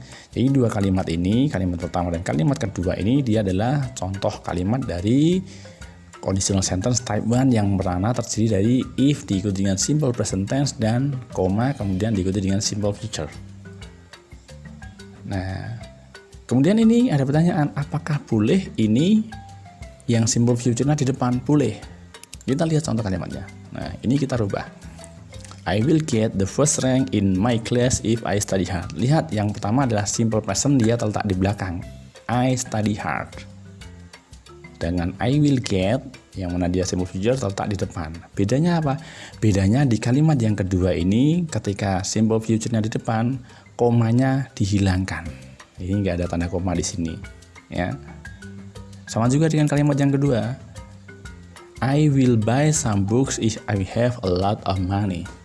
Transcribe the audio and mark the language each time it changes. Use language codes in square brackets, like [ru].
[id] Jadi dua kalimat ini, kalimat pertama dan kalimat kedua ini dia adalah contoh kalimat dari conditional sentence type 1 yang berana terdiri dari if diikuti dengan simple present tense dan koma kemudian diikuti dengan simple future. Nah, kemudian ini ada pertanyaan, apakah boleh ini yang simple future-nya di depan? Boleh. Kita lihat contoh kalimatnya. Nah, ini kita rubah. [en] I will get the first rank in my class if I study hard. [id] Lihat, yang pertama adalah simple present, dia terletak di belakang. [en] I study hard. [id] Dengan [en] I will get, [id] yang mana dia simple future terletak di depan. Bedanya apa? Bedanya di kalimat yang kedua ini, ketika simple future-nya di depan, komanya dihilangkan. Ini nggak ada tanda koma di sini. Ya. Sama juga dengan kalimat yang kedua. [en] I will buy some books if I have a lot of money.